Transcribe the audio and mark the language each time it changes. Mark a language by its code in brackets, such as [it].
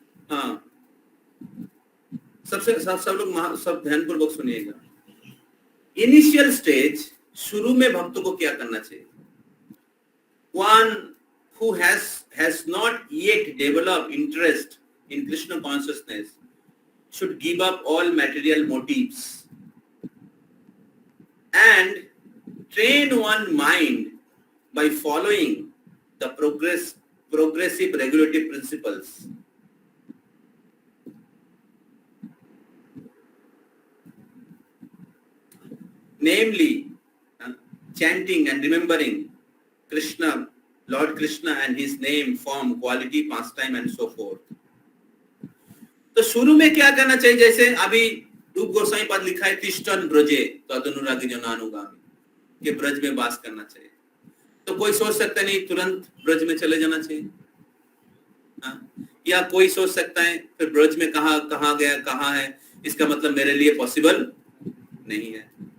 [hi] हाँ, सब लोग सब ध्यानपूर्वक सुनिएगा। इनिशियल स्टेज, शुरू में भक्तों को क्या करना चाहिए? [en] One who has not yet developed interest in Krishna consciousness should give up all material motives and train one mind by following the progressive regulative principles. Namely, chanting and remembering Krishna, Lord Krishna and his name, form, quality, pastime and so forth. [hi] तो शुरू में क्या करना चाहिए? जैसे अभी रूप गोस्वामी पद लिखा है, [sa] तिष्ठन् ब्रजे तदनुरागी जनानुगामी, [hi] कि ब्रज में वास करना चाहिए। तो कोई सोच सकता नहीं तुरंत ब्रज में चले जाना चाहिए, या कोई सोच सकता है फिर ब्रज में कहाँ गया, कहाँ है, इसका मतलब मेरे लिए पॉसिबल नहीं है।